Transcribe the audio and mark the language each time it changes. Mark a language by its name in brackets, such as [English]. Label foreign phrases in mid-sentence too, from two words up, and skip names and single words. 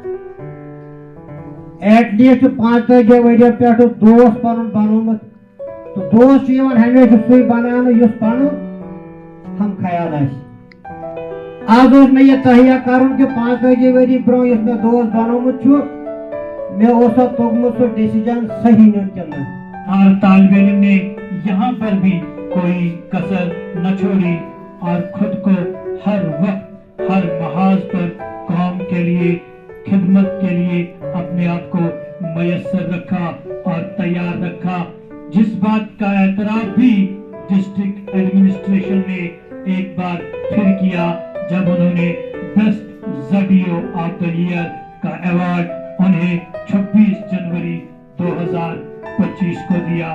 [English] at least [Kashmiri] 45 ؤرۍیو پٮ۪ٹھٕ دوست پنُن بنومُت. تہٕ دوست چھُ یِوان ہمیشہِ سُے بناونہٕ یُس پنُن ہم خیال آسہِ. آز اوس مےٚ یہِ تہیا کرُن کہِ 45 ؤری برونٛہہ یُس مےٚ دوست بنومُت چھُ مےٚ اوسا توٚگمُت سُہ ڈیسیجن صحیح نیُن کِنہٕ. [Urdu] ہر طالب علم نے یہاں پر بھی کوئی کسر نہ چھوڑی اور خود کو ہر وقت ہر محاذ پر قوم کے لیے خدمت کے لیے اپنے آپ کو میسر رکھا اور تیار رکھا, جس بات کا اعتراف بھی [English] district administration [Urdu] نے ایک بار پھر کیا جب انہوں نے [English] best student of the year [Urdu] کا ایوارڈ انہیں 26 جنوری 2025 کو دیا.